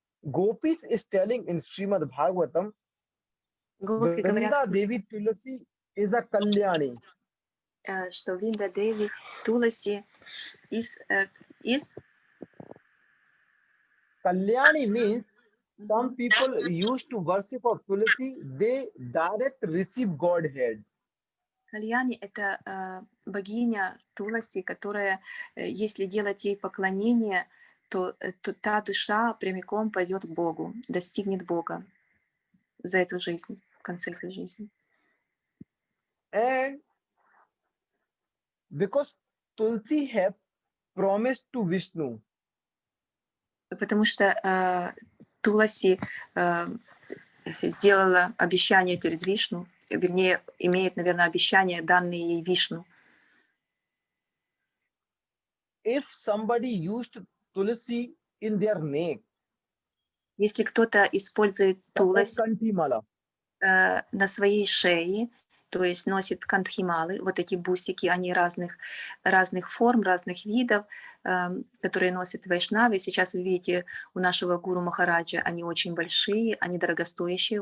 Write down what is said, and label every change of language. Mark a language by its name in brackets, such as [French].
[English] Gopis is telling in Srimad Bhagavatam, Vrinda Devi Tulasi is a Kalyani. [Russian] Что Винда Деви Туласи [English] is Kalyani means some people used to worship of Tulasi, they direct receive Godhead. [Russian] Кальяни — это богиня Туласи, которая, если делать ей поклонение, то та душа прямиком пойдет к Богу, достигнет Бога за эту жизнь, в конце этой жизни. [English] And because Tulsi have promised to Vishnu, [Russian] Потому что Туласи сделала обещание перед Вишну, вернее, имеет, наверное, обещание, данные ей Вишну. [English] if somebody used Tulsi in their neck, [Russian] Если кто-то использует [English] like [Russian] Туласи [English] Kantimala, [Russian] на своей шее, то есть носит кантхималы, вот эти бусики, они разных форм, разных видов, которые носят вайшнавы. Сейчас вы видите у нашего гуру Махараджа, они очень большие, они дорогостоящие.